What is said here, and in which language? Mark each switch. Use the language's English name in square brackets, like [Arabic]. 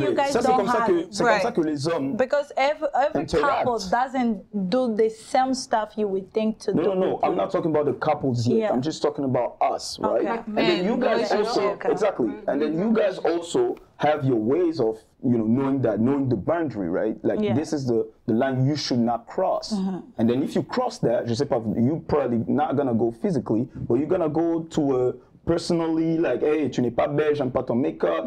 [French] C'est comme ça que les hommes. [English] Because every couple doesn't do the same stuff you would think to do. No, I'm not talking about the couples yet. Yeah. I'm just talking about us, right? Okay. And then you guys also, exactly. And then you guys also have your ways of, knowing the boundary, right? Like this is the line you should not cross. And then if you cross that, [French] je sais pas, [English] you probably not gonna go physically, but you're gonna go to personally, like, hey, [French] tu n'es pas belle, j'aime pas ton make-up.